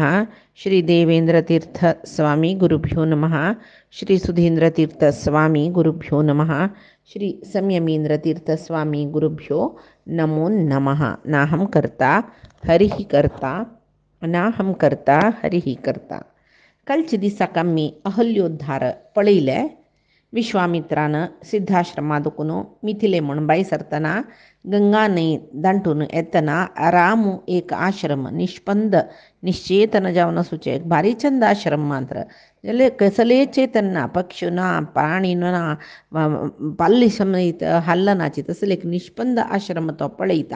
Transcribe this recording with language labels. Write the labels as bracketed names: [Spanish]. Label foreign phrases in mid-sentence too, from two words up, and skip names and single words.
[Sanskrit] श्रीदेवेन्द्रतीर्थस्वामी गुरुभ्यो नमः। श्रीसुधीन्द्रतीर्थस्वामी गुरुभ्यो नमः। श्री संयमीन्द्रतीर्थस्वामी गुरुभ्यो नमो नमः। नाहं कर्ता हरिः कर्ता अनाहं कर्ता हरिः कर्ता. [Konkani] कालच्या दिसाक आमी अहल्योद्धार पळयले. विश्वामित्रानं सिद्धाश्रमादुकून मिथिले म्हूण बाई सरतना गंगा न्हंय दांटून येतना रामू एक आश्रम निष्पंद निश्चेतन जावन वचूचे. एक भारी चंद आश्रम मात्र जाल्यार कसले चेतन ना, पक्षी ना, प्राणी ना, पाल्ली समेत हल्लनाची, तसले एक निष्पंद आश्रम तो पळयता.